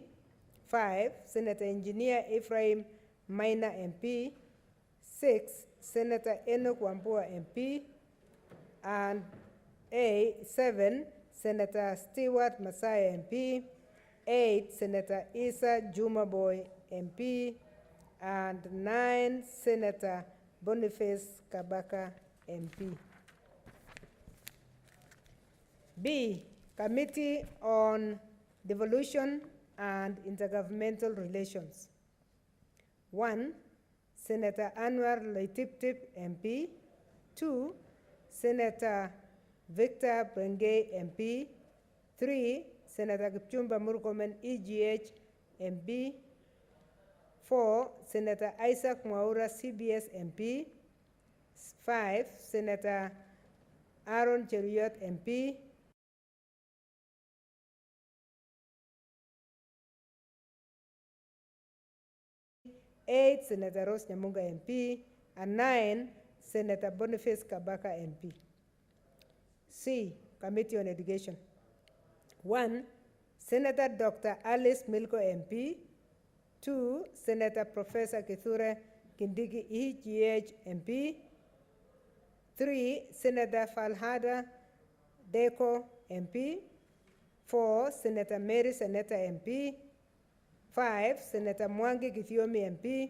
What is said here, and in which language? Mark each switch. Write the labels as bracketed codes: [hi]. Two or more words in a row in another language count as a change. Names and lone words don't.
[en] 5, Senator Engineer Ephraim Maina MP. 6, Senator Enoch Wambua MP. And 7, Senator Stewart Masai MP. 8, Senator Isa Jumaboy MP. And 9, Senator Boniface Kabaka MP. B, Committee on Devolution and Intergovernmental Relations. 1, Senator Anwar Loitiptip MP. 2, Senator Victor Brengay MP. 3, Senator Kipchumba Murkomen, EGH MP. 4, Senator Isaac Mwaura, CBS MP. 5, Senator Aaron Cheruiyot MP. 8, Senator Rose Nyamunga MP. And 9, Senator Boniface Kabaka MP. C, Committee on Education. 1, Senator Dr. Alice Milko MP. 2, Senator Professor Kithure Kindiki, EGH MP. 3, Senator Falhada Deko MP. 4, Senator Mary Seneta MP. 5, Senator Mwangi Githiomi MP.